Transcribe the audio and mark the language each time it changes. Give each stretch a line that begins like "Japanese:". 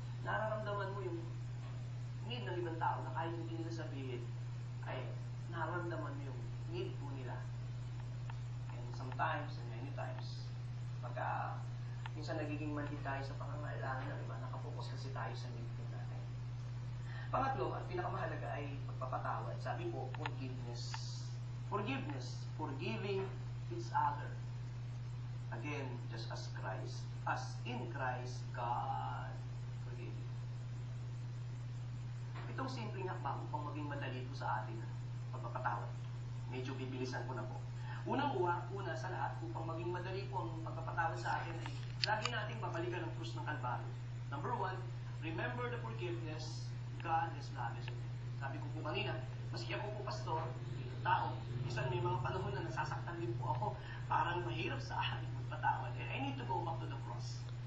Filipino: Nararamdaman mo yung need ng ibang tao na kahit hindi nila sabihin, ay nararamdaman mo yung need po nila.
English: And sometimes, and many times,
Filipino: pagka minsan nagiging manhid tayo sa pangangailangan ng iba, nakapokus kasi tayo sa need po natin. Pangatlo, at pinakamahalaga ay pagpapatawad. Sabi po, forgiveness.
English: Forgiveness, forgiving each other. Again, just as in Christ, God forgave you.
Filipino: Itong simpleng hakbang upang maging madali po sa atin pagpapatawad. Medyo bibilisan ko na po. Una sa lahat, upang maging madali po ang pagpapatawad sa atin ay lagi nating babalikan ang krus ng Kalbaryo.
English: Number 1, remember the forgiveness God has lavished on you.
Filipino: Sabi ko po kanina, maski ako po pastor, tao, minsan may mga panahon na nasasaktan din po ako, parang mahirap sa akin magpatawad.
English: And I need to go back to the cross.